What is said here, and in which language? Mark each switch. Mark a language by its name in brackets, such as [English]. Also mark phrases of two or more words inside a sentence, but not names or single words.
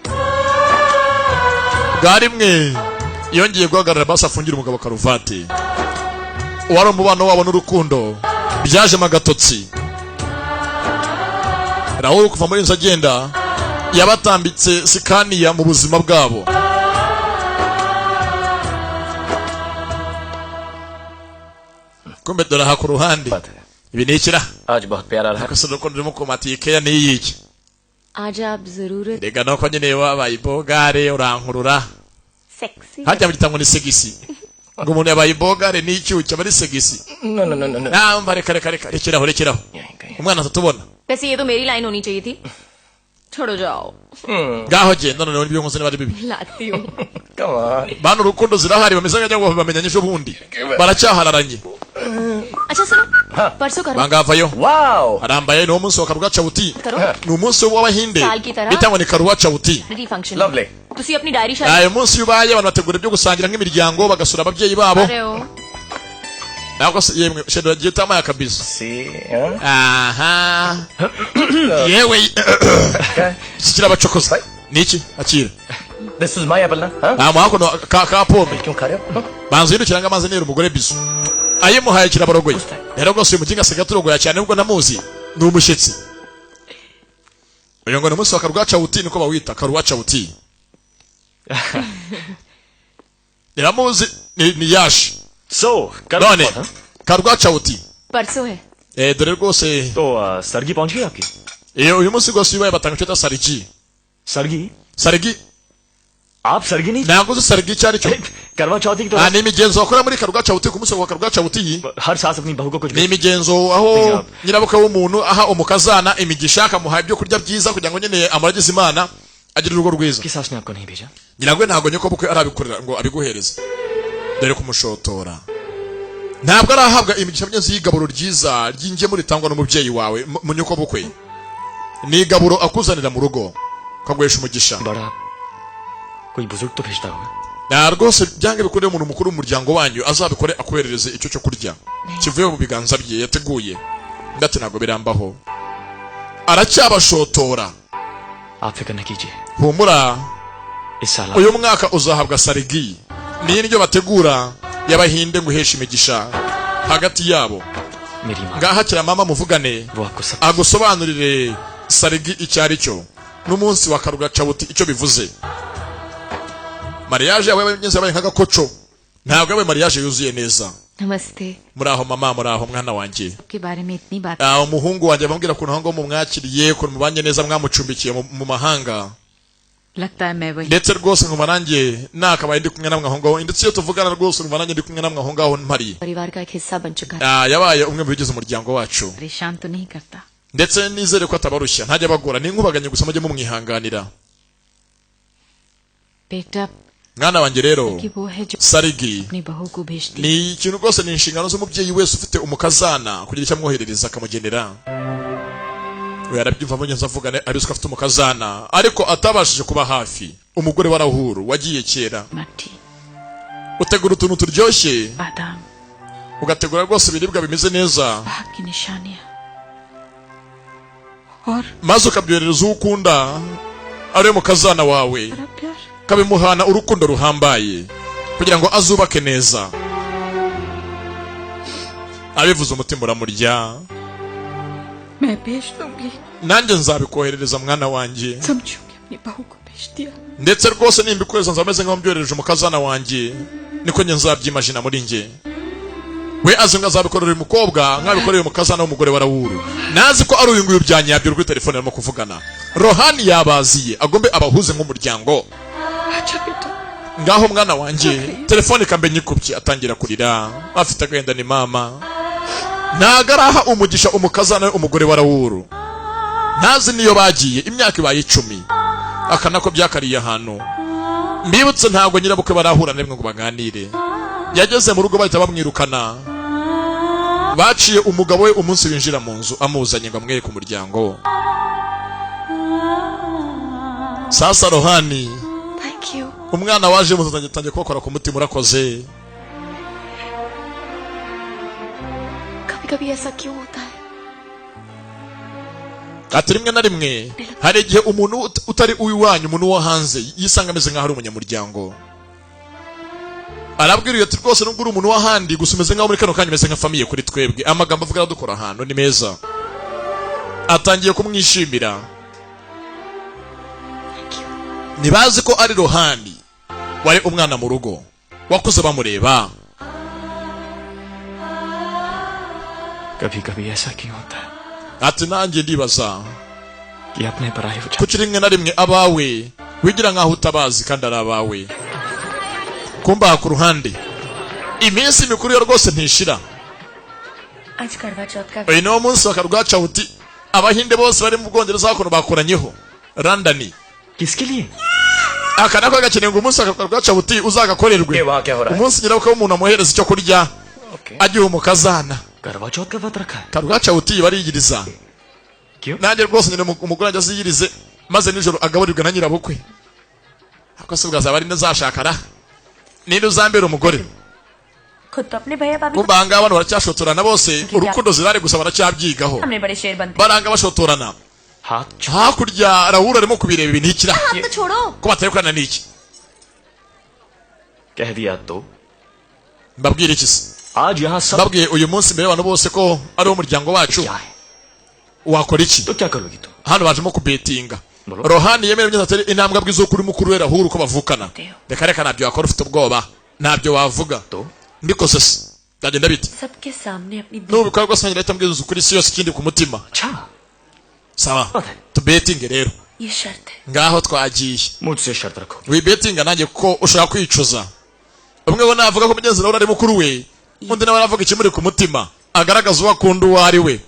[Kinyarwanda] bwari mwe yongeye guhagarara basi afungira umugabo karuvati wari umubano wabo n'urukundo byajemo agatotsi Rawuru kuva muri inzu agenda yabatambitse sikaniya mu buzima bwabo kumbe dore aha ku ruhande ibi ni ikira [Hindi] आज बहुत प्यारा रहा [Kinyarwanda] akasoro ko ndimo kumatiye keya ni yiki [Hindi] आज आप जरूर [Kinyarwanda] rega no ko nyene wabaye bogare urankurura [English] सेक्सी [Kinyarwanda] hajya mu gitango ni segisi ngo umuntu yabaye bogare ni icyucyo bari segisi [English] No, no, no, no, no. [Kinyarwanda] namba reka rekeraho [Hindi] यहीं कहीं [Kinyarwanda] umwana atatubona [Hindi] वैसे ये तो मेरी लाइन होनी चाहिए थी छोड़ो जाओ [Kinyarwanda] ngaho genda none n'ibyo nkoze bari bibi [Hindi] लाती हूँ [English] Come on. [Kinyarwanda] bana urukundo zirahari bameze nk'aho bamenyanye ejo bundi baracyahararanye [Hindi] अच्छा सुनो परसों करो [Kinyarwanda] bangavayo [English] Wow. [Kinyarwanda] arambaye ni umunsi wa karuga chawuti [Hindi] करो [Kinyarwanda] ni umunsi w'abahinde [Hindi] साल की तरह [Kinyarwanda] bitangwa ni karuga chawuti [Hindi] मेरी फंक्शन [English] Lovely. [Hindi] तुसी अपनी डायरी शायद [Kinyarwanda] ayo munsi yubaye abantu bategura ibyo gusangira nk'imiryango bagasura ababyeyi babo [Hindi] अरे हो [Kinyarwanda] nako yemwe shedo yagiye tamaya kabisa [English] See, huh? [Kinyarwanda] aha yewe sikira bacokoza niki akira [English] This is my apple, na? Huh? [Kinyarwanda] amako no ka pome [Hindi] क्यों खा रहे हो? Huh? [Kinyarwanda] banzo yindukira ngamaze nero umugore bisu ayimuhaye kirabarogoye rero gose uyu muginga asiga turogoya cyane ubwo namuzi ni umushyitsi uyu ngo ni umunsi wa karuga chawuti niko bawita karuga chawuti Niramuzi ni yashi [Hindi] सो [Kinyarwanda] none karuga chawuti [Hindi] परसों है [Kinyarwanda] dore rwose [Hindi] तो सरगी पहुंच गई आपकी [Kinyarwanda] uyu munsi rwose ubaye batanga icyo sarigi [Hindi] सरगी [Kinyarwanda] sarigi [Hindi] आप सरगी नहीं [Kinyarwanda] ntabwo uzi sarigi icyo ari cyo [Hindi] करवा चौथी की तो [Kinyarwanda] ni imigenzo bakora muri karuga chawuti ku munsi wa karuga chawuti [Hindi] हर सास अपनी बहू को कुछ [Kinyarwanda] ni imigenzo aho nyirabukwe w'umuntu aha umukazana imigisha akamuha ibyo kurya byiza kugira ngo nyine amuragize imana agire urugo rwiza [Hindi] की सास ने आपको नहीं भेजा [Kinyarwanda] nyirangwe ntabwo nyoko bukwe arabikorera ngo abiguhereze dore kumushotora ntabwo arahabwa imigisha myenzi y'igaburo ryiza ry'ingemu ritangwa n'umubyeyi wawe mu nyoko bukwe ni igaburo akuzanira mu rugo kagwesha umugisha [Hindi] बड़ा कोई बुजुर्ग तो भेजता होगा [Kinyarwanda] na rwose byange bikoreye umuntu mukuru w'umuryango wanyu azabikore akuherereze icyo cyo kurya kivuye mu biganza bye yateguye ndetse ntabwo birambaho aracyabashotora [Hindi] आप फिक्र न कीजिए [Kinyarwanda] humura [Hindi] इस साल [Kinyarwanda] uyu mwaka uzahabwa sarigi ni indyo bategura y'abahinde ngo uheshe imigisha hagati yabo [Hindi] मेरी माँ [Kinyarwanda] ngahakira mama muvugane [Hindi] वो आपको सब [Kinyarwanda] agusobanurire sarigi icyo ari cyo n'umunsi wa karuga chawuti icyo bivuze mariage yawe y'abanyeze yabaye nk'agakoco ntabwo yabaye mariage yuzuye neza [Hindi] नमस्ते [Kinyarwanda] muraho mama muraho mwana wanjye [Hindi] के बारे में इतनी बात [Kinyarwanda] umuhungu wanjye bambwira ukuntu aho mumwakiriye ukuntu mubanye neza mwamucumbikiye mu mahanga [Hindi] लगता है मैं वही [Kinyarwanda] ndetse rwose nkumva nanjye nakabaye ndi kumwe namwe aho ngaho ndetse iyo tuvugana rwose nkumva nanjye ndi kumwe namwe aho ngaho mpari [Hindi] परिवार का एक हिस्सा बन चुका है [Kinyarwanda] yabaye umwe mu bigize umuryango wacu [Hindi] परेशान तो नहीं करता [Kinyarwanda] ndetse nizere ko atabarushya ntajya bagora ni nkubaganye gusa mujye mumwihanganira [Hindi] बेटा [Kinyarwanda] mwana wanjye rero [Hindi] कि वो है जो [Kinyarwanda] sarigi [Hindi] अपनी बहू को भेजती [Kinyarwanda] ni ikintu rwose ni inshingano z'umubyeyi wese ufite umukazana kugira icyo amwoherereza akamugenera we arabyumva mugenzi avugane abizi ko afite umukazana ariko atabashije kuba hafi umugore wa Rahuru wagiye kera [Hindi] मट्ठी [Kinyarwanda] utegura utuntu turyoshye [Hindi] बादाम [Kinyarwanda] ugategura rwose ibiribwa bimeze neza [Hindi] भाग की निशानियां और [Kinyarwanda] maze ukabyoherereza uwo ukunda ari we mukazana wawe [Hindi] बड़ा प्यार [Kinyarwanda] kabimuhana urukundo ruhambaye kugira ngo azubake neza abivuze umutima uramurya. [Hindi] मैं भेज दूंगी, [Kinyarwanda] nanjye nzabikoherereza mwana wanjye, [Hindi] समझूंगी अपनी बहू को भेज दिया. [Kinyarwanda] ndetse rwose nimbikohereza nzameze nk'aho mbyohereje umukazana wanjye, niko njye nzabyimagina muri njye. we azi ngo azabikorera uyu mukobwa nkabikorera uyu mukazana w'umugore wa Raoul, nazi ko ari uyu nguyu byanyabyo kuri telefone arimo kuvugana. Rohani yabaziye agombe abahuze nk'umuryango. [Hindi] अच्छा बेटा, [Kinyarwanda] ngaho mwana wanjye, telefone ikambenye ikubye atangira kurira, afite agahinda. ni mama ntago araha umugisha umukazana we umugore wa Raoul, ntazi niyo bagiye imyaka ibaye 10, akanako byakariye ahantu. mbibutse ntago nyirabukwe barahura nemwe ngo baganire. yageze mu rugo bahita bamwirukana, baciye umugabo we umunsi winjira mu nzu amuzanye ngo amwereke umuryango. sasa Rohani, [English] Thank you. [Kinyarwanda] umwana waje mutangiye kubakora ku mutima, urakoze. [Hindi] कभी-कभी ऐसा क्यों होता है? [Kinyarwanda] ati rimwe na rimwe hari igihe umuntu utari uwiwanyu, umuntu wo hanze yisanga ameze nk'aho ari umunyamuryango. arabwira ati rwose nubwo uri umuntu w'ahandi gusa umeze nk'aho muri kano kanya umeze nka famiye kuri twebwe. amagambo avuga dukora ahantu ni meza. atangiye kumwishimira. ntibazi ko ari Rohani wari umwana mu rugo wakuze bamureba. [Hindi] कभी-कभी ऐसा क्यों होता है [Kinyarwanda] ati nanjye ndibaza [Hindi] कि अपने पराये विचार [Kinyarwanda] kuki rimwe na rimwe abawe wigira nk'aho utabazi kandi ari abawe. kumbaha ku ruhande, iminsi mikuru yo rwose ntishira. [Hindi] आज करवा चौथ का [Kinyarwanda] uyu niwo munsi wa karwacawuti. abahinde bose bari mu Bwongereza hakuno bakoranyeho London. [Hindi] किसके लिए [Kinyarwanda] aka nako gakeneye ngo umunsi wa karwacawuti uzagakorerwe. [Hindi] ये वहाँ क्या हो रहा है? [Kinyarwanda] umunsi nyirabukwe w'umuntu amuhereza icyo kurya [English] Okay. [Kinyarwanda] agiye umukazana. [Hindi] करवा चौथ का व्रत रखा है [Kinyarwanda] karwacawuti bariyiriza. [Hindi] क्यों [Kinyarwanda] nanjye rwose nyine umugore ajya aziyirize maze nijoro agaburirwe na nyirabukwe. ako se bwazaba ari nezashakara ninde uzambera umugore. [Hindi] खुद तो अपने भैया भाभी [Kinyarwanda] kumba hanga abantu baracyashotorana bose, urukundo zirari gusa baracyabyyigaho. [Hindi] हमने बड़े शेर बनते [Kinyarwanda] baranga bashotorana. [Hindi] हाथ [Kinyarwanda] hakurya Raoul arimo kubireba ibintu ikira. [Hindi] हाथ तो छोड़ो. [Kinyarwanda] ko batari kurana n'iki. [Hindi] कह दिया तो [Kinyarwanda] mbabwira iki se? [Hindi] आज यहाँ सब [Kinyarwanda] mbabwiye uyu munsi mbere y'abantu bose ko ari umuryango wacu. [Hindi] क्या है [Kinyarwanda] wakora iki? [Hindi] तो क्या करोगी तुम [Kinyarwanda] hano bajemo kubetinga. [English] Bro. [Kinyarwanda] Rohani yemewe neza atari intambwe abwiza ukuri mukuru we Raoul ko bavukana. reka reka ntabyo wakora ufite ubwoba, ntabyo wavuga. [Hindi] तो [Kinyarwanda] mbikoze se byagenda bite? [Hindi] सबके सामने अपनी [Kinyarwanda] nubikora rwose nanjye leta mbwiza ukuri isi yose ikindi ku mutima. [Hindi] अच्छा [Kinyarwanda] sawa [English] Okay. [Kinyarwanda] tubetinge rero. [Hindi] ये शर्त है. [Kinyarwanda] ngaho twagiye. [Hindi] मुझसे शर्त रखो [Kinyarwanda] wibetinga nanjye ko ushaka kwicuza. umwe we navuga ko mugenzi nawe ari mukuru we, undi nawe aravuga ikimuri ku mutima, agaragaza uwo akunda uwo ari we.